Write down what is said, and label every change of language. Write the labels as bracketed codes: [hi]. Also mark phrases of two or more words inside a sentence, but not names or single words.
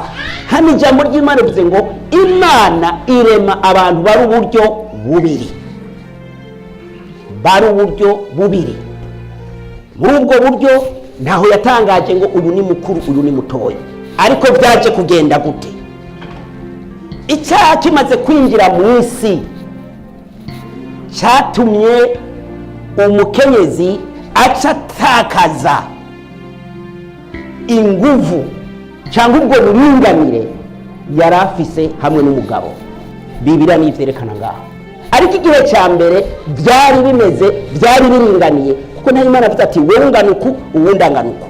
[rn] Hano ijambo ry'Imana rivuze ngo Imana irema abantu bari uburyo bubiri, bari uburyo bubiri. Muri ubwo buryo ntaho yatangaje ngo uyu ni mukuru, uyu ni mutoya. Ariko byaje kugenda gute? Icyaha kimaze kwinjira mu isi cyatumye umukenyezi acatakaza inguvu cyangwa ubwo buringanire yari afise hamwe n'umugabo. Bibiliya nivyerekana ngaho. Ariko igihe cya mbere byari bimeze, byari biringaniye, kuko nta Imana avuga ati wewe ungana uku uwundi angana uku.